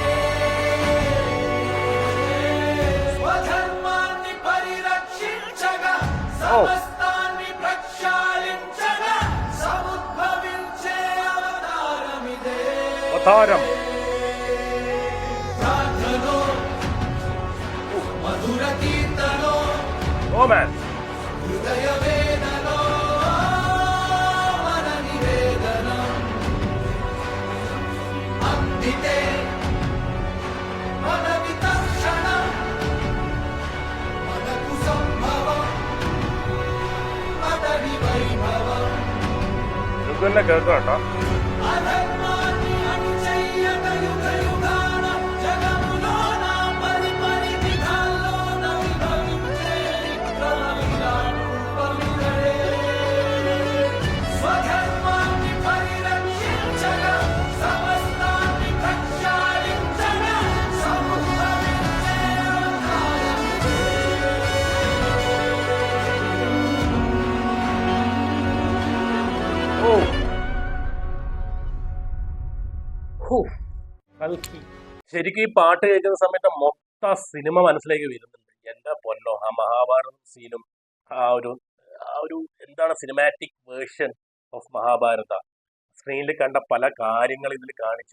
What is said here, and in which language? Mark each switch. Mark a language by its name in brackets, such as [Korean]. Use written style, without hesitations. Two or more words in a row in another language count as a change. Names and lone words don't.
[Telugu] స్వధర్మాన్ని పరిరక్షించగా సమస్తాన్ని ప్రక్షాళించగా సముద్భవించే అవతారమిదే. [Malayalam] അവതാരം. [Telugu] ప్రార్థనో మధుర కీర్తనో [English] oh man. [Telugu] హృదయ వేదనో మన నివేదనం అందితే మన వితర్షణం మనకు సంభవం అతడి వైభవం. [Malayalam] ഇത് തന്നെ കേൾക്കാം കേട്ടോ. [Telugu] అధర్మాన్ని అణిచెయ్యక యుగ యుగాన జగములోన పరిపరి విధాల్లోన విభవించే విక్రమ విరాట్ రూపమితడే. స్వధర్మాన్ని పరిరక్షించగా సమస్తాన్ని ప్రక్షాళించగా సముద్భవించే అవతారమిదే. [Malayalam] ഓ, ഹൂ, കൽക്കി. ശരിക്കും ഈ പാട്ട് കേൾക്കുന്ന സമയത്ത് മൊത്തം സിനിമ മനസ്സിലേക്ക് വരുന്നുണ്ട്. എന്റെ പൊന്നോ, ആ മഹാഭാരത സീനും ആ ഒരു ആ ഒരു എന്താണ് [English] cinematic version of Mahabharata [Malayalam] സ്ക്രീനിൽ കണ്ട പല കാര്യങ്ങൾ ഇതിൽ കാണിച്ചു.